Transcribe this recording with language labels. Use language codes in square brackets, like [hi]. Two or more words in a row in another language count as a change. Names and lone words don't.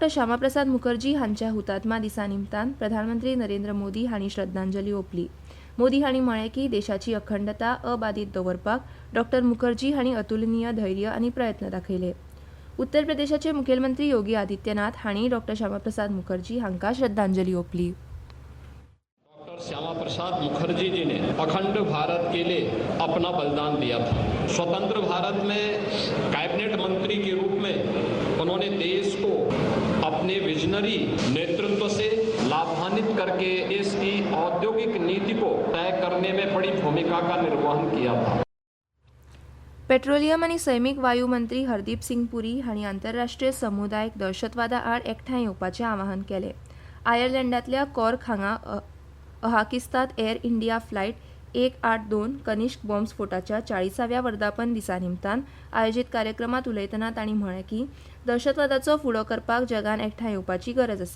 [kok] श्यामाप्रसाद मुखर्जी हांच्या हुतात्मा दिसा निमतान प्रधानमंत्री नरेंद्र मोदी हांणी श्रद्धांजली ओंपली. मोदी हांणी म्हळें की देशाची अखंडता अबाधित दवरपाक डॉ. मुखर्जी हांणी अतुलनीय धैर्य आनी प्रयत्न दाखयले. उत्तर प्रदेशाचे मुखेलमंत्री योगी आदित्यनाथ हांणी डॉ. श्यामाप्रसाद मुखर्जी हांकां श्रद्धांजली ओंपली. [hi] डॉक्टर श्यामा प्रसाद मुखर्जी जी ने अखंड भारत के लिए अपना बलिदान दिया था. स्वतंत्र भारत में कैबिनेट मंत्री के रूप में उन्होंने देश को अपने विजनरी नेतृत्व से लाभान्वित करके देश की औद्योगिक नीति को तय करने में बड़ी भूमिका का निर्वहन किया था. [kok] पेट्रोलियम आनी सैमीक वायू मंत्री हरदीप सिंग पुरी हांणी आंतरराष्ट्रीय समुदायाक दहशतवादा आड एकठांय येवपाचें आवाहन केलें. आयर्लंडांतल्या कॉर्क हांगा अहाकिस्तांत एअर इंडिया फ्लायट 182 कनिष्क बॉम्ब स्फोटाच्या 40व्या वर्धापन दिसा निमतान आयोजीत कार्यक्रमात उलयतना तांणी म्हळें की दहशतवादाचो फुडो करपाक जगान एकठांय येवपाची गरज आसा.